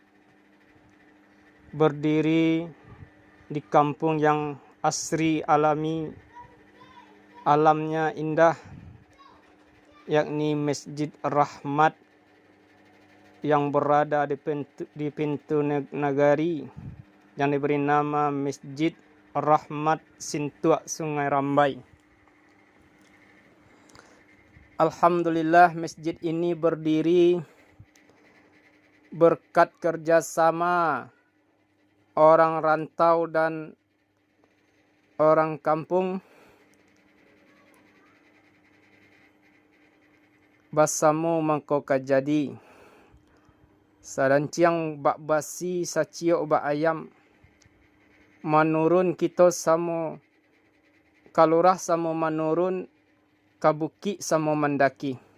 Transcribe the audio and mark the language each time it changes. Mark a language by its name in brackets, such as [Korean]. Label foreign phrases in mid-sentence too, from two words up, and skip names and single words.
[Indonesian] berdiri di kampung yang asri, alami, alamnya indah, yakni Masjid Rahmat yang berada di pintu nagari yang diberi nama Masjid Rahmat Sintuak Sungai Rambai. Alhamdulillah, masjid ini berdiri berkat kerjasama orang rantau dan orang kampung. [Minangkabau] Basamu mangko kajadi sadanciang bak basi saciok bak ayam manurun kita samo kalurah samo manurun kabuki samo mendaki